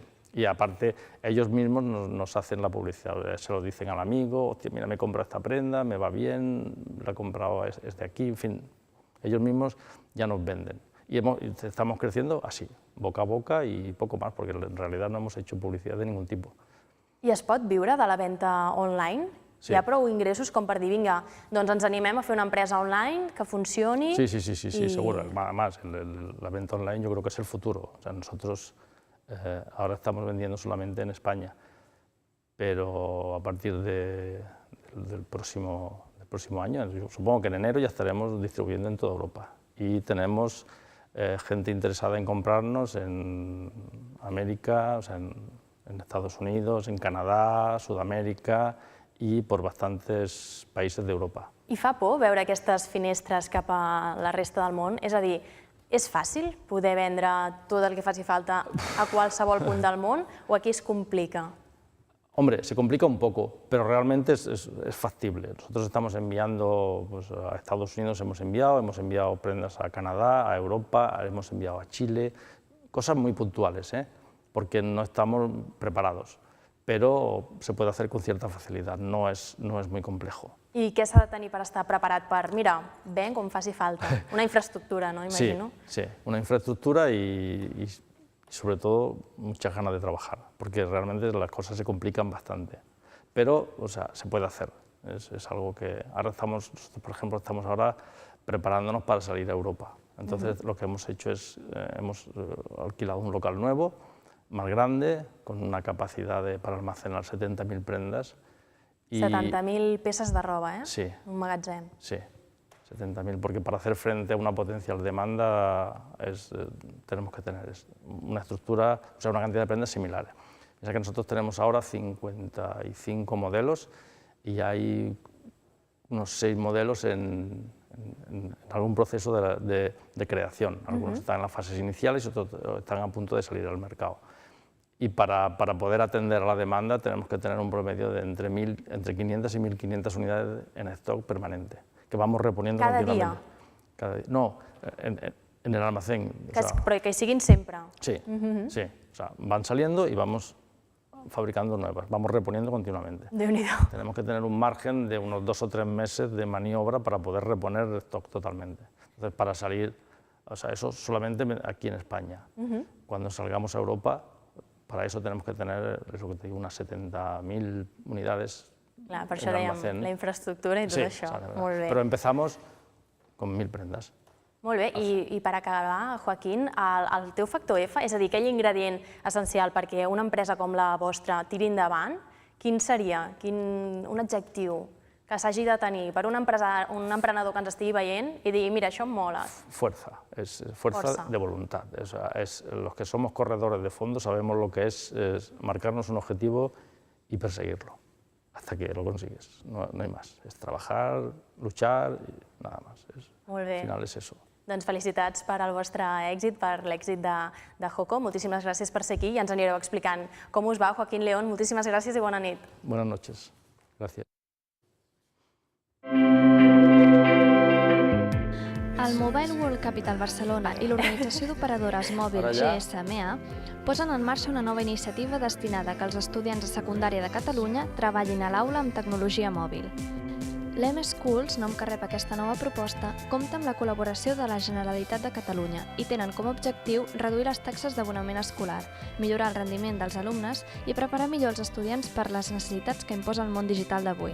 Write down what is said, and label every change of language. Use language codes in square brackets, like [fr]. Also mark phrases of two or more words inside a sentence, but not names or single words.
[es] Y aparte, ellos mismos nos hacen la publicidad, se lo dicen al amigo, hostia, mira, me he comprado esta prenda, me va bien, la he comprado, es de aquí, en fin, ellos mismos ya nos venden. Y estamos creciendo así, boca a boca y poco más, porque en realidad no hemos hecho publicidad de ningún tipo. [ca] I es pot viure de la venda online? [es] Sí. [ca] Hi ha prou ingressos com per dir, vinga, doncs ens animem a fer una empresa online que funcioni... [es] Sí, seguro. Además, la venta online yo creo que es el futuro. O sea, nosotros ahora estamos vendiendo solamente en España, pero a partir del próximo año, yo supongo que en enero ya estaremos distribuyendo en toda Europa. Y tenemos gente interesada en comprarnos en América, o sea, en Estados Unidos, en Canadá, Sudamérica y por bastantes países de Europa. [ca] I fa por veure aquestes finestres cap a la resta del món? És a dir, és fàcil poder vendre tot el que faci falta a qualsevol punt del món o aquí es complica? [es] Hombre, se complica un poco, pero realmente es factible. Nosotros estamos enviando pues, a Estados Unidos, hemos enviado prendas a Canadá, a Europa, hemos enviado a Chile, cosas muy puntuales, porque no estamos preparados, pero se puede hacer con cierta facilidad, no es muy complejo. [ca] I què s'ha de tenir per estar preparat per, mira, ven com faci falta? Una infraestructura, no? Imagino. [es] Sí, una infraestructura y sobre todo muchas ganas de trabajar, porque realmente las cosas se complican bastante, pero o sea, se puede hacer. Es algo que ahora nosotros, por ejemplo, estamos ahora preparándonos para salir a Europa. Entonces, lo que hemos hecho es, hemos alquilado un local nuevo, más grande, con una capacidad para almacenar 70.000 prendas. [ca] 70.000 peces de roba, [es] Sí. [ca] Un magatzem. [es] Sí, 70.000, porque para hacer frente a una potencial demanda tenemos que tener una estructura, o sea, una cantidad de prendas similares. Piensa que nosotros tenemos ahora 55 modelos y hay unos 6 modelos en algún proceso de creación. Algunos están en las fases iniciales y otros están a punto de salir al mercado. Y para poder atender a la demanda tenemos que tener un promedio de entre 500 y 1.500 unidades en stock permanente, que vamos reponiendo continuamente. Cada día. No, en el almacén. [ca] Però que hi siguin sempre. [es] Sí, sí. O sea, van saliendo y vamos fabricando nuevas, vamos reponiendo continuamente. [ca] Déu-n'hi-do. [es] Tenemos que tener un margen de unos 2 o 3 meses de maniobra para poder reponer el stock totalmente. Entonces, para salir, o sea, eso solamente aquí en España. Cuando salgamos a Europa, para eso tenemos que tener, es lo que te digo, unas 70.000 unidades. [ca] Clar, per això dèiem la infraestructura i tot això. Molt bé. [es] Però empezamos con 1.000 prendas. [ca] Molt bé, i per acabar, Joaquín, el teu factor F, és a dir, aquell ingredient essencial perquè una empresa com la vostra tiri endavant, quin seria? Un adjectiu que s'hagi de tenir per un emprenedor que ens estigui veient i digui, mira, això em mola. [es] Fuerza, es fuerza de voluntad. Los que somos corredores de fondo sabemos lo que es marcarnos un objetivo y perseguirlo hasta que lo consigues. No hay más. Es trabajar, luchar y nada más. [ca] Molt bé. [es] Al final es eso. [ca] Doncs felicitats per al vostre èxit, per l'èxit de Joko. Moltíssimes gràcies per ser aquí i ens anireu explicant com us va, Joaquín León. Moltíssimes gràcies i bona nit. [es] Buenas noches. Gracias. [ca] El Mobile World Capital Barcelona i l'organització d'operadores mòbil GSMA posen en marxa una nova iniciativa destinada a que els estudiants de secundària de Catalunya treballin a l'aula amb tecnologia mòbil. L'M-Schools, nom que rep aquesta nova proposta, compta amb la col·laboració de la Generalitat de Catalunya i tenen com a objectiu reduir les taxes d'abonament escolar, millorar el rendiment dels alumnes i preparar millor els estudiants per les necessitats que imposa el món digital d'avui.